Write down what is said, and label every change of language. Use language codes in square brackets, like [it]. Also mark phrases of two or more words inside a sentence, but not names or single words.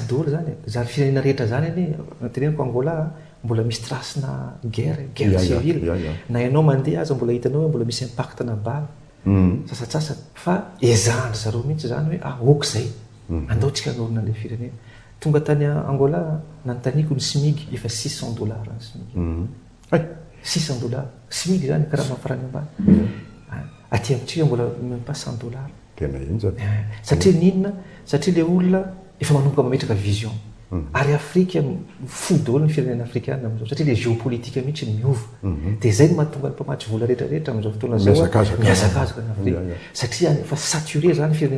[mg] daholo zany zary firenena rehetra zany any nateneniko Angola mbola misy trace na [fr] guerre civile [mg] na ianao mandeha aza mbola hitanao hoe mbola misy impact na bala sasatsasa fa ezahany zareo mihitsy zany hoe oko zay andao tsika norona le firenena tonga tany Angola nantaniko ny SMIC efa 600 dollars ny SMIC 600 dollars SMIC zany karaha mafarany ambany aty amintsika mbola [fr] même pas [mg] 100 dollars tena iny zany satria ninona satria le olona efa manomboka mametraka vision ary Afrika fo daholo ny firenena afrikana am'izao satria le géopolitique mihitsy ny miova dia zay no mahatonga ny mpamatsy vola rehetrarehetra am'izao fotoana zao miazakazaka ny Afrika satria efa saturé zany